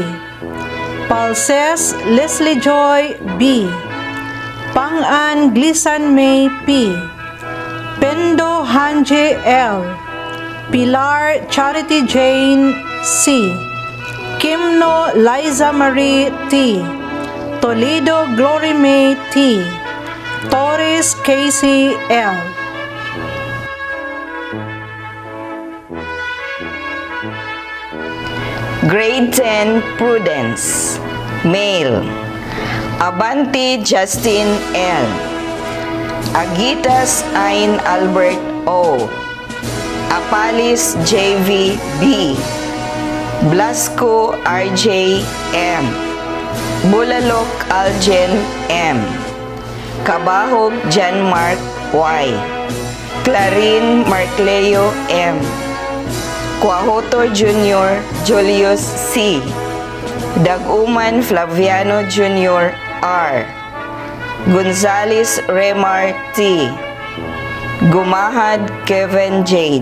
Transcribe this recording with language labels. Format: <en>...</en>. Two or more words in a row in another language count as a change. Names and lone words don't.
<en>Palses Leslie Joy B. Pangan Glisan May P. Pendo Hanje L. Pilar Charity Jane C. Kimno Liza Marie T. Toledo Glory May T. Torres Casey L. Grade 10 Prudence. Male Abanti Justin L. Agitas Ain Albert O. Apalis JV B. Blasco RJ M. Bulalok Aljen M. Kabahog Jan Mark Y. Clarin Marcleo M. Quahoto Jr. Julius C. Daguman Flaviano Jr. R. Gonzales Remar T. Gumahad Kevin Jade.</en>